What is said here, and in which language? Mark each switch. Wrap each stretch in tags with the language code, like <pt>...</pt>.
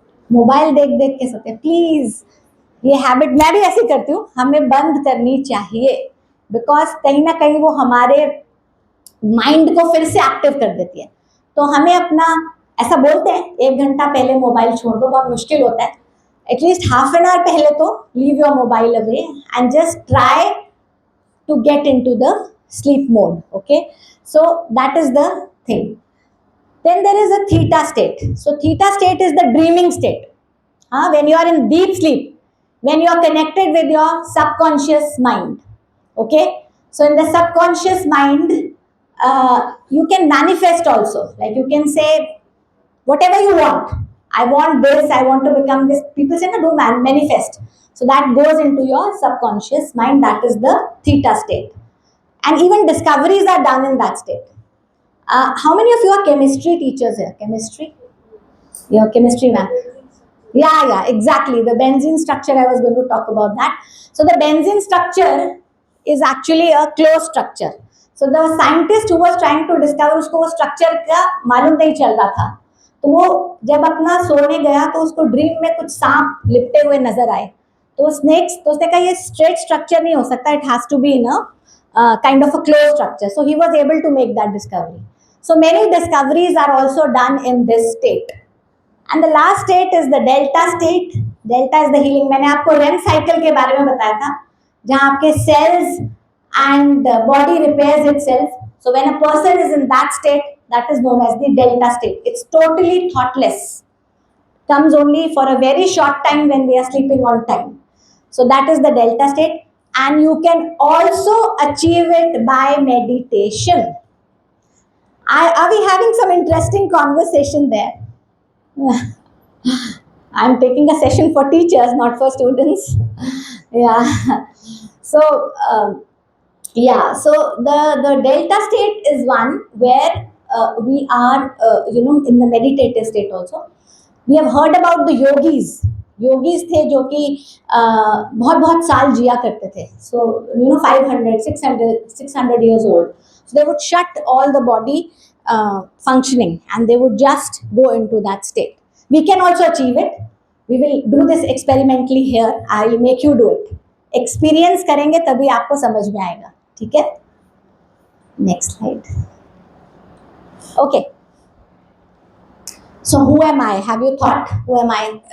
<hi>Mobile देख देख के सोते हैं. प्लीज, ये हैबिट मैं भी ऐसी करती हूँ, हमें बंद करनी चाहिए, बिकॉज कहीं ना कहीं वो हमारे माइंड को फिर से एक्टिव कर देती है. तो हमें अपना, ऐसा बोलते हैं 1 घंटा पहले मोबाइल छोड़ दो, बहुत मुश्किल होता है.</hi> <en>at least half an hour</en> <hi>पहले तो</hi> <en>Leave your mobile away and just try to get into the sleep mode. Okay, so that is the thing. Then there is a theta state. So theta state is the dreaming state, when you are in deep sleep, when you are connected with your subconscious mind. Okay, so in the subconscious mind you can manifest also, like you can say whatever you want. I want this, I want to become this. People say, no, do manifest. So that goes into your subconscious mind. That is the theta state. And even discoveries are done in that state. How many of you are chemistry teachers here? Chemistry? Your chemistry ma'am? Yeah, exactly. The benzene structure, I was going to talk about that. So the benzene structure is actually a closed structure. So the scientist who was trying to discover,</en> <hi>उसको वो structure का मालूम नहीं चल रहा था. तो वो जब अपना सोने गया तो उसको ड्रीम में कुछ सांप लिपटे हुए नजर आए. तो स्नेक्स, तो उसने कहा ये स्ट्रेट स्ट्रक्चर नहीं हो सकता,</hi> <en>It has to be in a kind of a close structure. So he was able to make that discovery. So many discoveries are also done in this state. And the last state is the delta state. Delta is the healing.</en> <hi>मैंने आपको RAM cycle के बारे में बताया था, जहां आपके</hi> <en>Cells and body repairs itself. So when a person is in that state, that is known as the delta state. It's totally thoughtless, comes only for a very short time when we are sleeping on time. So that is the delta state, and you can also achieve it by meditation. Are we having some interesting conversation there? I'm taking a session for teachers, not for students. Yeah. So so the delta state is one where we are in the meditative state also. We have heard about the yogis</en> <hi>थे जो कि बहुत बहुत साल जिया करते थे.</hi> <en>So 500 600 years old. So they would shut all the body functioning and they would just go into that state. We can also achieve it. We will do this experimentally here. I will make you do it.</en> <hi>Experience करेंगे तभी आपको समझ में आएगा. ठीक है,</hi> <en>next slide. Okay, so who am I? Have you thought who am I?</en>